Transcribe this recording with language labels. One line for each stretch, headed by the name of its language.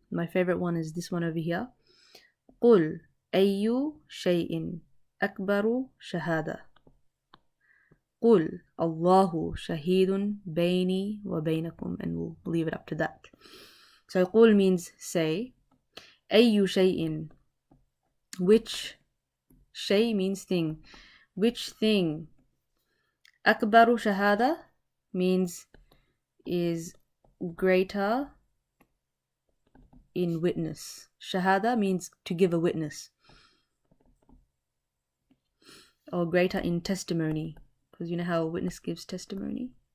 English: My favorite one is this one over here.
Arabic: قُلْ أَيُّ شَيْءٍ أَكْبَرُ شَهَادَةً. قُلْ اللَّهُ شَهِيدٌ بَيْنِي وَبَيْنَكُمْ.
English: And we'll leave it up to that. So قُل means say.
Arabic: أَيُّ شَيْءٍ,
English: which. Shay means thing. Which thing? Akbaru shahada means is greater in witness. Shahada means to give a witness, or greater in testimony, because you know how a witness gives testimony.